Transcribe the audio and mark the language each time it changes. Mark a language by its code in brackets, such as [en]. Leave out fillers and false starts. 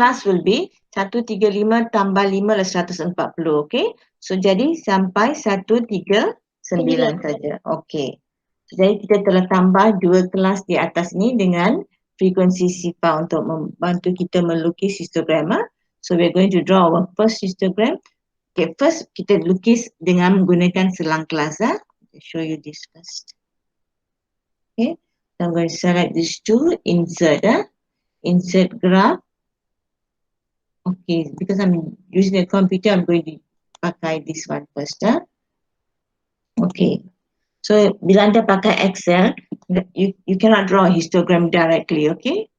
[en] class will be 135 [ms] tambah 5 adalah [en] 140, okay? [ms] So, jadi sampai 139 saja. Okay. So, jadi kita telah tambah 2 kelas di atas ni dengan frekuensi sifar untuk membantu kita melukis histogram. [en] So, we are going to draw our first histogram. [ms] Okay, first kita lukis dengan menggunakan selang kelas. [en] I'll show you this first. Okay. So, I'm going to select these two, insert. Insert graph. Okay, because I'm using a computer, I'm going to pakai this one first. Okay, so [ms] bila anda pakai [en] Excel, you cannot draw a histogram directly, okay?